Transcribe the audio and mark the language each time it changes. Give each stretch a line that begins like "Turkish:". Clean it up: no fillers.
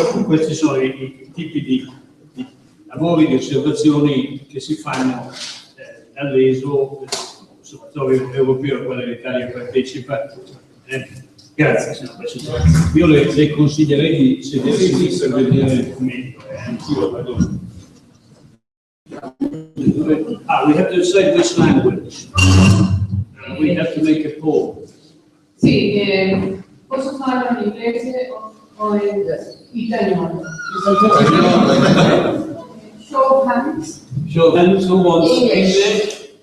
Italian: Questi sono i tipi di lavori, di osservazioni che si fanno dall'ESO, l'Osservatorio Europeo, a quale l'Italia partecipa. Grazie, signor Presidente. Io le consiglierei di sedersi per vedere meglio. Anch'io vado.
English: We have to decide which language. We have to make a poll.
Italian: Sì, posso farlo in inglese o in italiano?
English: Show hands. Show hands, who wants English?